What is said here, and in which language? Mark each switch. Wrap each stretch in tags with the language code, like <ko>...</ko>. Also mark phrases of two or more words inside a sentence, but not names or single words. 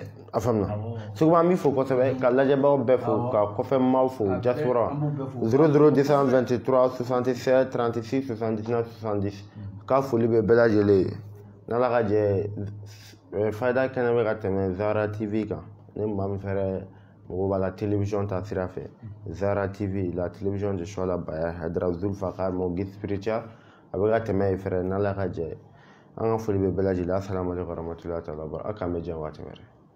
<bm>a faamuna Segu an b'i fo kosɛbɛ ka lajɛbagaw bɛɛ fo ka kɔfɛ maaw fo diaspora 00223 67 36 79 70 ka foli bɛ bɛɛ lajɛlen ye n'ala ka jɛ Fayida kɛnɛ bɛ ka tɛmɛ Zara TV kan ne maa min fɛrɛ mɔgɔw b'a la télévision ta sira fɛ Zara TV la</bm> <fr>télévision de choix</fr> <bm>la Baya Haidara Zulfakar</bm> <fr>mon guide spirituel</fr> <bm>a bɛ ka tɛmɛ yen fɛrɛ n'ala ka jɛ an ka foli bɛ bɛɛ lajɛlen</bm> <ar>السلام عليكم ورحمة الله تعالى</ar> <bm>a k'an bɛ diɲɛ waati wɛrɛ</bm>